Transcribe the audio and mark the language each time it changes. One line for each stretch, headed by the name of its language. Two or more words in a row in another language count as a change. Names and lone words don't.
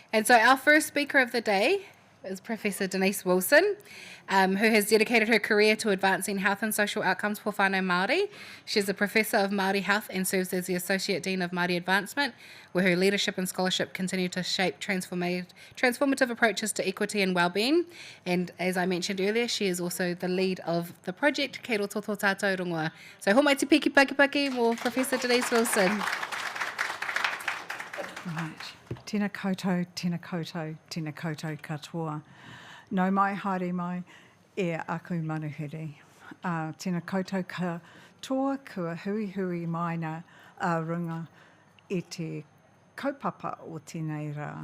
English: And so our first speaker of the day is Professor Denise Wilson, who has dedicated her career to advancing health and social outcomes for
Māori: whānau Māori.
English: She's a Professor of Māori Health and serves as the Associate Dean of Māori Advancement, where her leadership and scholarship continue to shape transformative approaches to equity and wellbeing. And as I mentioned earlier, she is also the lead of the project Kei Roto To Ta, tou Rongoa.
Māori: So ho mai te piki paki more Professor Denise Wilson.
English: Right.
Māori: Tēnā koutou, tēnā koutou, tēnā koutou katoa. Nau mai, haere mai, e aku manuhiri. Tēnā koutou katoa, kua hui hui mai nā runga e te kaupapa o tēnei rā.